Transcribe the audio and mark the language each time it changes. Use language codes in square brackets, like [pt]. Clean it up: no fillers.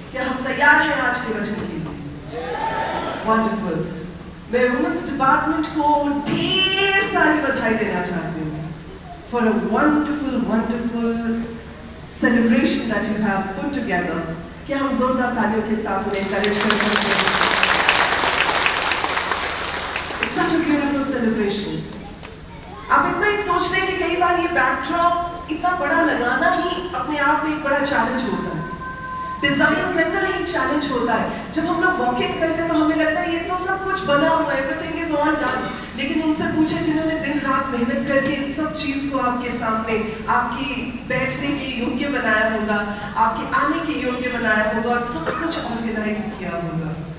[hi] क्या हम तैयार हैं आज के वचन के लिए? वंडरफुल। मैं वुमेन्स डिपार्टमेंट को ढेर सारी बधाई देना चाहती हूँ [en] For a wonderful wonderful celebration that you have put together. [hi] क्या हम जोरदार तालियों के साथ उन्हें एनकरेज कर सकते हैं? [en] It's such a beautiful celebration. [hi] आप इतना ही सोच रहे हैं कि कई बार ये बैकड्रॉप इतना बड़ा लगाना ही अपने आप में एक बड़ा चैलेंज होता है, डिजाइन करना ही चैलेंज होता है। जब हम लोग वॉक इन करते हैं तो हमें लगता है ये तो सब कुछ बना हुआ है, [en] Everything is all done. [hi] लेकिन उनसे पूछे जिन्होंने दिन रात मेहनत करके इस सब चीज को आपके सामने, आपकी बैठने के योग्य बनाया होगा, आपके आने के योग्य बनाया होगा और सब कुछ ऑर्गेनाइज किया होगा।